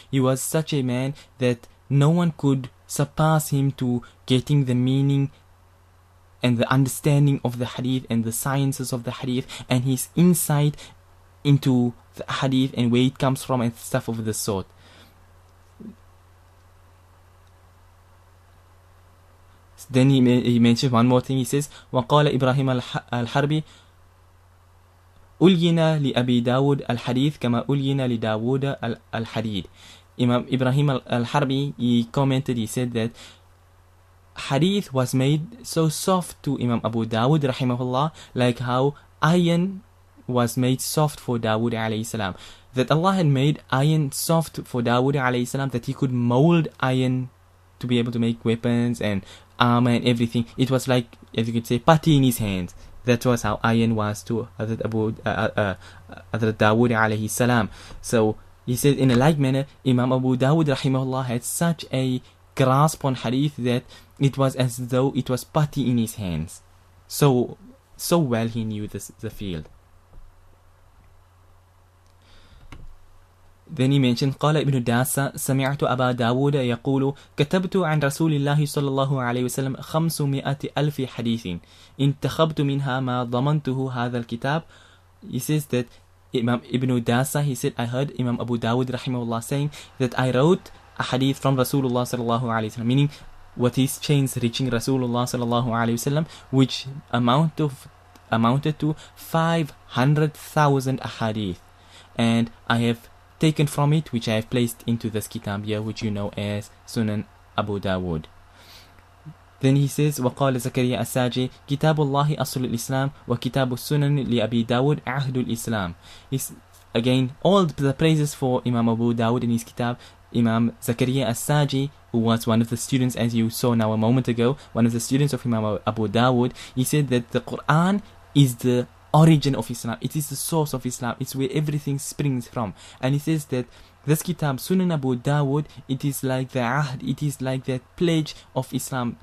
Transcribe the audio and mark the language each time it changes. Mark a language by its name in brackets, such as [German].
[English] He was such a man that no one could surpass him to getting the meaning and the understanding of the hadith and the sciences of the hadith and his insight into the hadith and where it comes from and stuff of the sort. Then he mentions one more thing. He says [Arabic] وقال إبراهيم الحربي ألينا لأبي داود الحديث كما ألينا لداود الحديد. [English] Imam Ibrahim al-Harbi, he commented, he said that hadith was made so soft to Imam Abu Dawud rahimahullah, like how iron was made soft for Dawud alayhi salam. That Allah had made iron soft for Dawud alayhi salam, that he could mold iron to be able to make weapons and armor and everything. It was like, as you could say, putty in his hands. That was how iron was to Hazrat Dawood alayhi salam. So he said, in a like manner, Imam Abu Dawud rahimahullah had such a grasp on hadith that it was as though it was putty in his hands. So well he knew the field. Then he mentioned [Arabic] قال ابن داسة سمعت أبا داود يقول كتبت عن رسول الله صلى الله عليه وسلم 500,000 حديث انتخبت منها ما ضمنته هذا الكتاب. [English] He says that Imam Ibn Dasa, he said, I heard Imam Abu Dawud rahimahullah saying that I wrote a hadith from Rasulullah sallallahu alayhi wasallam, meaning what his chains reaching Rasulullah sallallahu alayhi wasallam, which amounted to 500,000 ahadith, and I have taken from it, which I have placed into this kitab here, which you know as Sunan Abu Dawud. Then he says, [Arabic] وقال زكريا الساجي كتاب الله أصل الإسلام وكتاب السنن لأبي داود عهد الإسلام. [English] Again, all the praises for Imam Abu Dawud in his kitab. Imam Zakaria as-Saji, who was one of the students, as you saw now a moment ago, one of the students of Imam Abu Dawud, he said that the Quran is the origin of Islam. It is the source of Islam. It's where everything springs from. And he says that this kitab, Sunan Abu Dawud, it is like the ahd, it is like that pledge of Islam.